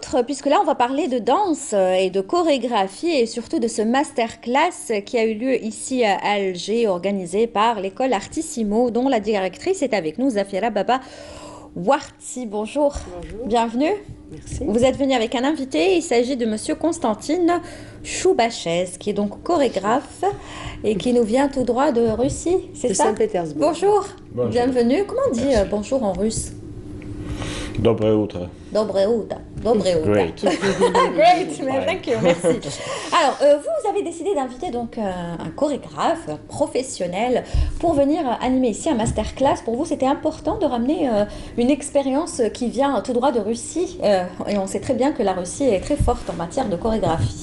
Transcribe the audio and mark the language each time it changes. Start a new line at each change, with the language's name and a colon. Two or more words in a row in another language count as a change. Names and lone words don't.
French: autre, puisque là, on va parler de danse et de chorégraphie et surtout de ce masterclass qui a eu lieu ici à Alger, organisé par l'école Artissimo, dont la directrice est avec nous, Zafira Baba Warti. Bonjour. Bonjour. Bienvenue. Merci. Vous êtes venu avec un invité, il s'agit de Monsieur Constantine Choubachez, qui est donc chorégraphe et qui nous vient tout droit de Russie, c'est ça? Saint-Pétersbourg. Bonjour. Bonjour. Bienvenue. Comment on dit bonjour en russe?
Russian: Доброе утро. Доброе утро. Доброе утро.
English: Great. Great, thank you,
French: merci. Alors, vous avez décidé d'inviter donc un chorégraphe professionnel pour venir animer ici un masterclass. Pour vous, c'était important de ramener une expérience qui vient tout droit de Russie. Et on sait très bien que la Russie est très forte en matière de chorégraphie.